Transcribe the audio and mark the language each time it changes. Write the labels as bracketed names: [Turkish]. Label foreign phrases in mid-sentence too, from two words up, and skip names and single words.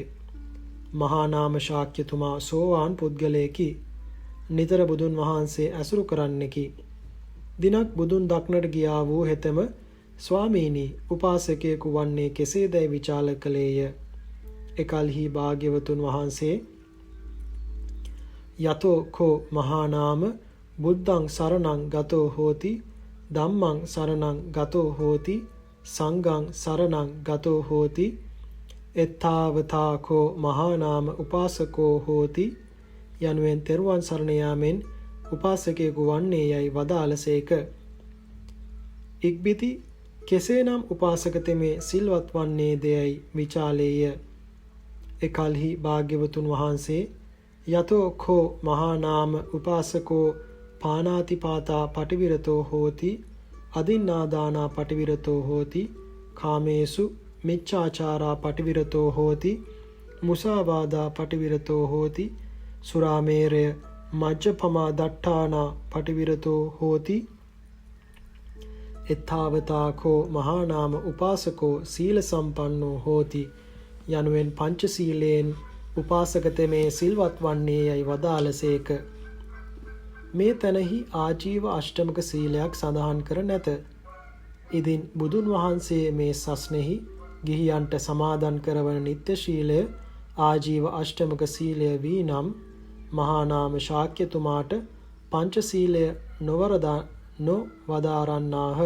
[Sinhala] මහා නාම ශාක්‍යතුමා සෝවාන් පුද්ගලයෙකි. නිතර බුදුන් වහන්සේ ඇසුරු කරන්නෙකි. දිනක් බුදුන් දක්නට ගියා වූ හෙතෙම ස්වාමීනි උපාසකයෙකු වන්නේ කෙසේදැයි විචාල කළේය. එකල්හි භාග්‍යවතුන් වහන්සේ [Pali] යතෝ කෝ මහා නාම බුද්ධං සරණං ගතෝ හෝති ධම්මං සරණං ගතෝ හෝති සංඝං සරණං ගතෝ හෝති එත්තාවතා කෝ මහා නාම උපාසකෝ හෝති [Sinhala] යනුවෙන් තෙරුවන් සරණ යාමෙන් උපාසකයෙකු වන්නේ යයි වදාළසේක. ඉක්බිති කෙසේනම් උපාසක තෙමේ සිල්වත් වන්නේ දෙයයි විචාලේය. එකල්හි භාග්‍යවතුන් වහන්සේ [Pali] යතෝ කෝ මහා නාම උපාසකෝ පානාතිපාතා පටිවිරතෝ හෝති අදින්නාදානා පටිවිරතෝ හෝති කාමේසු මිච්ඡාචාරා පටිවිරතෝ හෝති මුසාවාදා පටිවිරතෝ හෝති සුරාමේරය මජ්ජපමා දට්ඨානා පටිවිරතෝ හෝති එත්තාවතා කෝ මහා නාම උපාසකෝ සීල සම්පන්නෝ හෝති [Sinhala] යනුවෙන් පංචශීලයෙන් උපාසකතමේ සිල්වත් වන්නේ යයි වදාළසේක. මේ තැනෙහි ආජීව අෂ්ටමක සීලයක් සඳහන් කර නැත. ඉදින් බුදුන් වහන්සේ මේ සස්නෙහි ගිහියන්ට සමාදන් කරවන නිත්‍ය ශීලය ආජීව අෂ්ටමක සීලය වී නම් මහා නාම ශාක්‍යතුමාට පංචශීලය නොවදාරන්නාහ.